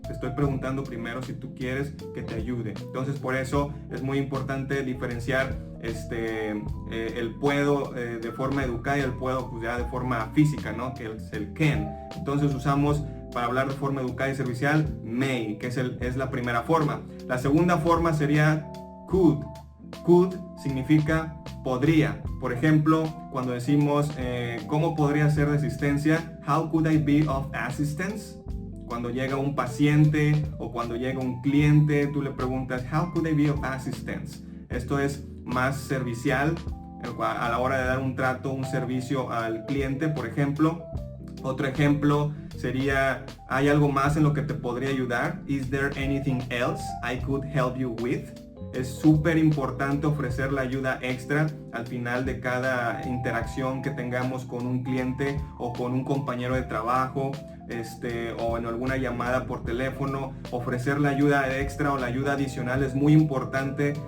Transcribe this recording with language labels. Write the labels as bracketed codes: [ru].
[es] Te estoy preguntando primero si tú quieres que te ayude. Entonces por eso es muy importante diferenciar el puedo de forma educada y el puedo pues ya de forma física, ¿no? Que es el can. Entonces usamos para hablar de forma educada y servicial may, que es la primera forma. La segunda forma sería could. Could significa podría. Por ejemplo, cuando decimos ¿cómo podría ser de asistencia? [en] How could I be of assistance? [es] Cuando llega un paciente o cuando llega un cliente, tú le preguntas [en] how could I be of assistance? [es] Esto es más servicial a la hora de dar un trato, un servicio al cliente, por ejemplo. Otro ejemplo sería, ¿hay algo más en lo que te podría ayudar? [en] Is there anything else I could help you with? [es] Es súper importante ofrecer la ayuda extra al final de cada interacción que tengamos con un cliente o con un compañero de trabajo, o en alguna llamada por teléfono. Ofrecer la ayuda extra o la ayuda adicional es muy importante.